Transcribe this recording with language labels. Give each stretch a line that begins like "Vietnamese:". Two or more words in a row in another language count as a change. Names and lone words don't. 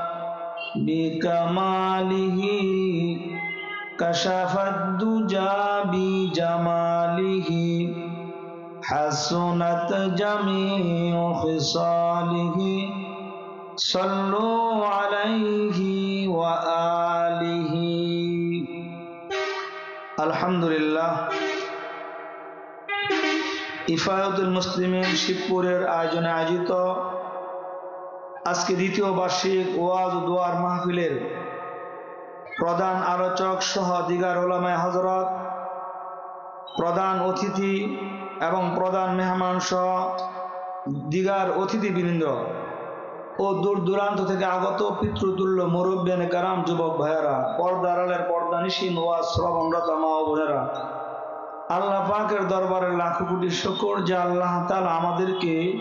Arabic: بکمالہ کشف الدجا بجمالہ حسنت جمیع خصالہ صلوا علیہ وآلہ
Bangla: আলহামদুলিল্লাহ ইফায়াতুল মুসলিমিন শিবপুরের আয়োজনে আয়োজিত আজকে দ্বিতীয় বার্ষিক ওয়াজ ও দোয়ার মাহফিলের প্রধান আলোচক সহ দিগার উলামায়ে হযরত, প্রধান অতিথি এবং প্রধান মেহমান সহ দিগার অতিথিবৃন্দ ও দূর দূরান্ত থেকে আগত পিতৃতুল্য মুরব্বিয়ানে কারাম, যুবক ভাইয়েরা, পর্দার আড়ালের পর্দানিশীন ওয়াজ শ্রবণরত মা ও বোনেরা, আল্লাহ পাকের দরবারে লাখো কোটি শুকর যে আল্লাহ তাআলা আমাদেরকে